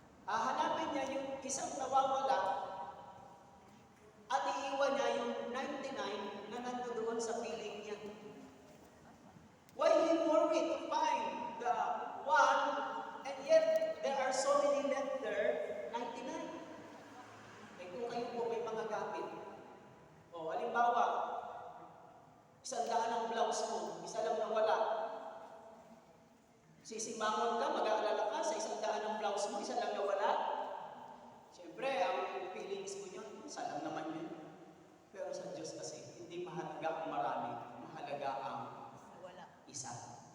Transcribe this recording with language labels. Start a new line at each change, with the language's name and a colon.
Filipino: Hahanapin niya yung isang nawawala at iiwan niya yung 99 na nandoon sa piling niya.
English: Why he worried to find the one and yet there are so many left there, 99?
Filipino: Eh kung kayo po may mga gamit, halimbawa, 100 ang blouse mo, isa lang nawala. Sisimangon ka, mag-aalala ka sa 100 ang blouse mo, isa lang nawala. Siyempre, ang feelings mo yun, isa lang naman yun. Pero sa Diyos kasi, hindi mahalaga ang marami, mahalaga ang isa.